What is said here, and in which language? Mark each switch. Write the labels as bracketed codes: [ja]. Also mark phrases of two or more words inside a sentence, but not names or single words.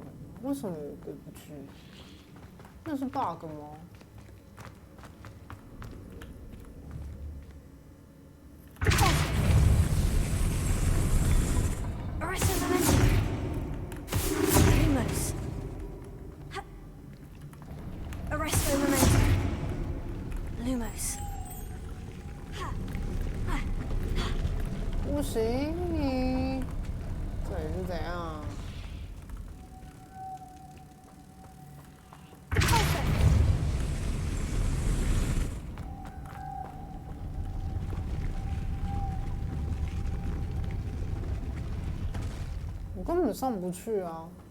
[zh] 为什么我过不去？那是 bug 吗？ [en] Arresting momentum. Lumos. Arresting momentum. Lumos. [zh] 不行，你这里是怎样？我根本上不去啊！